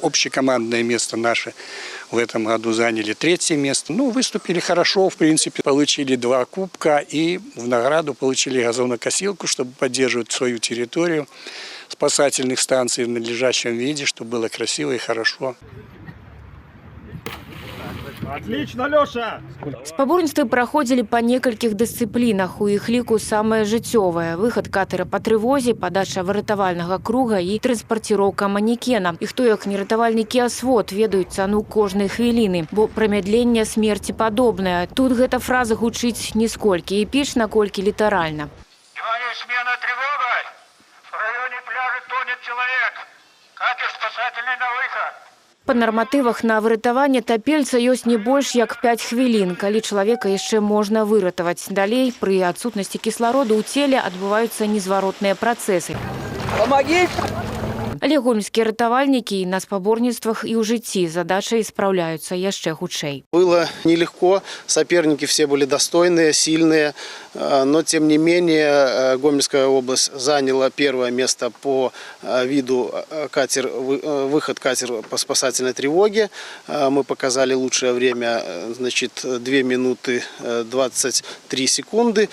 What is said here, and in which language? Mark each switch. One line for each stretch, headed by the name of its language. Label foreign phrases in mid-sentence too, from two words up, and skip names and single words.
Russian: Общекомандное место наше в этом году заняли 3-е место. Ну, выступили хорошо, в принципе, получили 2 кубка и в награду получили газонокосилку, чтобы поддерживать свою территорию спасательных станций в надлежащем виде, чтобы было красиво и хорошо. Отлично, Лёша!
Belarusian: Спаборніцтвы праходзілі па некалькіх дысцыплінах. У іх ліку самае жыццёвае. Выхад катера па трывозе, падача выратавальнага круга і транспарціроўка манекена. І хто, як не ратавальнікі «Асвод», ведаюць цану кожнай хвіліны, бо прамядленне смерці падобнае. Тут гэта фраза гучыць не сколькі эпічна, колькі літаральна.
Russian: Смена тревога. В районе пляжа тонет человек. Катер спасательный на выход.
Belarusian: Па нарматывах на выратаванне тапельца ёсць не больш як 5 хвілін, калі чалавека яшчэ можна выратаваць. Далей, пры адсутнасці кіслароду ў целе адбываюцца незваротныя працэсы.
Russian: Помогите!
Belarusian: Але гомельскія ратавальнікі на спаборніцтвах і ў жыцці задачай спраўляюцца яшчэ хутчэй.
Russian: Было нелегко, соперники все были достойные, сильные, но тем не менее Гомельская область заняла 1-е место по виду выход катера по спасательной тревоге. Мы показали лучшее время, значит, 2 минуты 23 секунды.